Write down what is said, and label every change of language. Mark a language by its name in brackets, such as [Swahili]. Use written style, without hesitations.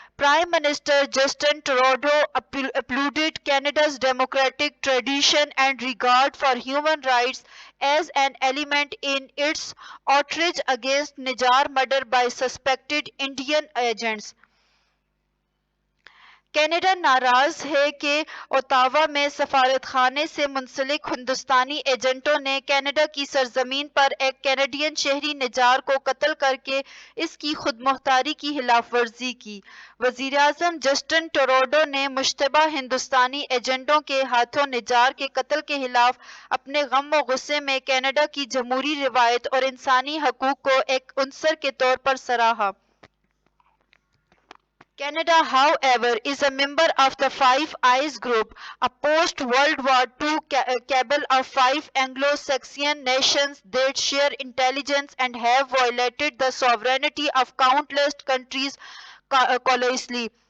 [English] Prime Minister Justin Trudeau applauded Canada's democratic tradition and regard for human rights as an element in its outrage against Nijar murder by suspected Indian agents. [Hindi] Canada नाराज है कि Ottawa में सफारतखाने से मुंसलिक हिंदुस्तानी एजेंटों ने Canada की सरजमीन पर एक कैनेडियन शहरी निजार को कत्ल करके इसकी खुदमुख्तारी की खिलाफवर्जी की। वज़ीर-ए-आज़म जस्टिन ट्रूडो ने मुश्तबा हिंदुस्तानी एजेंटों के हाथों निजार के कत्ल के खिलाफ अपने गम व गुस्से में कनाडा की जमहूरी रिवायत और इंसानी हकूक को एक उनसर के तौर पर सराहा। [English] Canada, however, is a member of the Five Eyes group, a post-World War II cabal of five Anglo-Saxon nations that share intelligence and have violated the sovereignty of countless countries colosally.